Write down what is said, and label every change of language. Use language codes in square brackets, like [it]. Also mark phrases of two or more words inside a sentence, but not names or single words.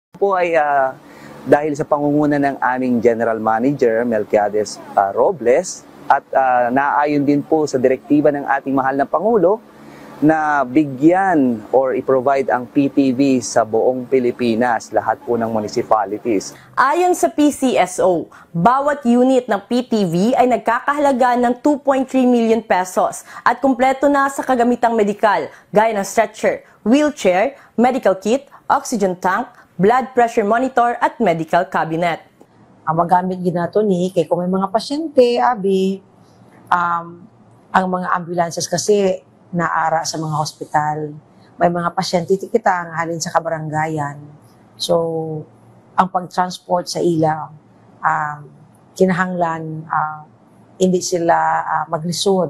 [tl] Po ay dahil sa pangunguna ng aming [en] General Manager, [tl] Melquiades Robles, at naayon din po sa direktiba ng ating mahal na Pangulo na bigyan or i-provide ang PTV sa buong Pilipinas, lahat po ng municipalities. Ayon sa PCSO, bawat unit ng PTV ay nagkakahalaga ng 2.3 [en] million pesos [tl] at kumpleto na sa kagamitang medikal gaya ng stretcher, wheelchair, [en] medical kit, oxygen tank, blood pressure monitor at medical cabinet. [hil] Ang magamit ginato ni kay kung may mga pasyente, ang mga ambulances kasi naara sa mga hospital. May mga pasyente kita ang halin sa kabaranggayan. So, ang pag-transport sa ila, kinahanglan, hindi sila maglisod.